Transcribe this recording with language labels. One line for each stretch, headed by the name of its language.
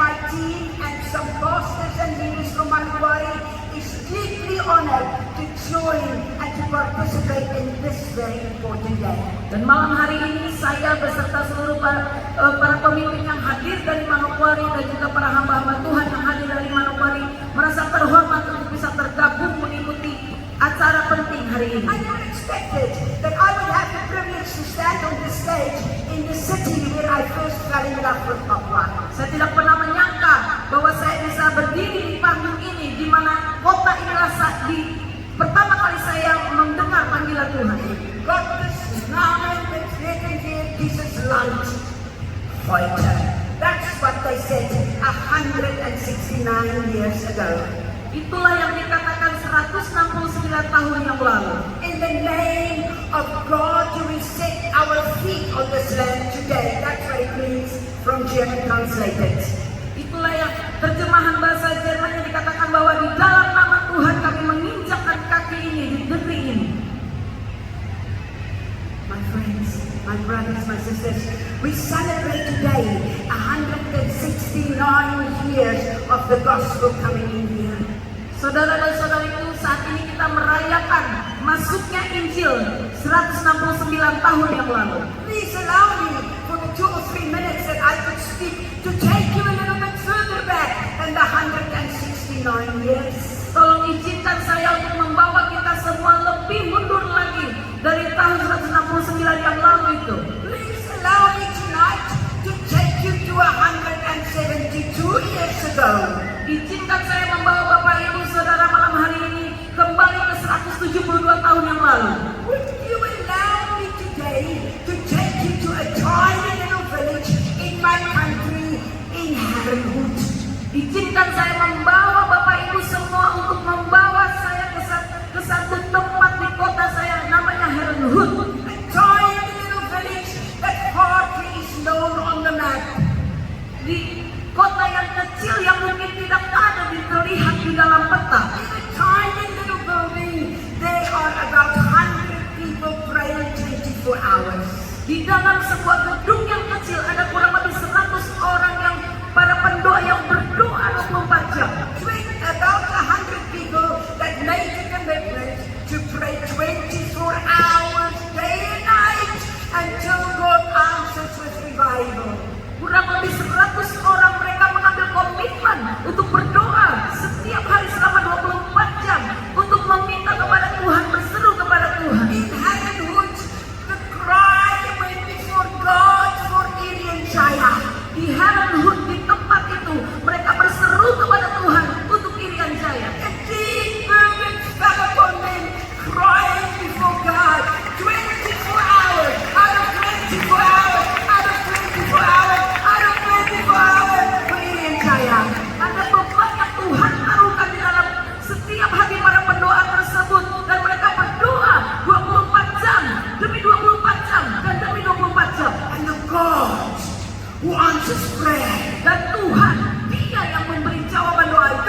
English: team and some pastors and leaders from Manokwari is deeply honored to join and to participate in this very important day.
Indonesian: Dan malam hari ini saya beserta seluruh para pemimpin yang hadir dari Manokwari dan juga para hamba-hamba Tuhan yang hadir dari Manokwari merasa terhormat untuk bisa tergabung mengikuti acara penting hari ini.
English: I never expected that I would have the privilege to stand on the stage in the city where I first fell in love with Papua.
Indonesian: Saya tidak pernah menyangka bahwa saya bisa berdiri di panggung ini di mana kota inilah pertama kali saya mendengar panggilan Tuhan.
German: Gottes Namen wird
English: written here,
German: dieses Land heute.
English: That's what they said 169 years ago.
Indonesian: Itulah yang dikatakan 169 tahun yang lalu.
English: In the name of God, we set our feet on this land today. That's what it means from German translated.
Indonesian: Itulah yang terjemahan bahasa Jerman yang dikatakan bahwa di dalam nama Tuhan kami menginjakkan kaki ini di negeri ini.
English: My friends, my brothers, my sisters, we celebrate today 169 years of the gospel coming in here.
Indonesian: Saudara dan saudariku, saat ini kita merayakan masuknya Injil 169 tahun yang lalu.
English: Please allow me for the 2 or 3 minutes that I could speak to take you a little bit further back than the 169 years.
Indonesian: Tolong izinkan saya untuk membawa kita semua lebih mundur lagi dari tahun 169 yang lalu itu.
English: Please allow me tonight to take you to 172 years ago.
Indonesian: Izinkan saya membawa Bapak Ibu Saudara malam hari ini kembali ke 172 tahun yang lalu.
English: Would you allow me today to take you to a tiny little village in my country, in Herrenhout?
Indonesian: Izinkan saya membawa Bapak Ibu semua untuk membawa saya ke satu tempat di kota saya namanya Herrenhout.
English: A tiny little village that hardly is known on the map.
Indonesian: Di kota yang kecil yang mungkin tidak ada terlihat di dalam peta.
English: In a tiny little building, there are about 100 people praying 24 hours.
Indonesian: Di dalam sebuah gedung yang kecil ada kurang lebih 100 orang yang para pendoa yang berdoa 24 jam.
English: About 100 people that make a commitment to pray 24 hours, day and night, until God answers with revival.
Indonesian: Kurang lebih 100 orang mereka mengambil komitmen untuk berdoa setiap hari selama 24 jam untuk meminta kepada Tuhan, berseru kepada Tuhan.
English: In Herrenhout, the cry went before God for Irian Jaya.
Indonesian: Di Herrenhout, di tempat itu mereka berseru kepada Tuhan untuk Irian Jaya.
English: A deep fervent fell upon them, crying before God 24 hours, out of 24 hours, out of 24 hours, out of 24 hours for Irian Jaya.
Indonesian: Ada beban yang Tuhan taruhkan di dalam setiap hati para pendoa tersebut dan mereka berdoa 24 jam demi 24 jam dan demi 24 jam.
English: And the God who answers prayer,
Indonesian: Dan Tuhan, Dia yang memberi jawaban doa itu.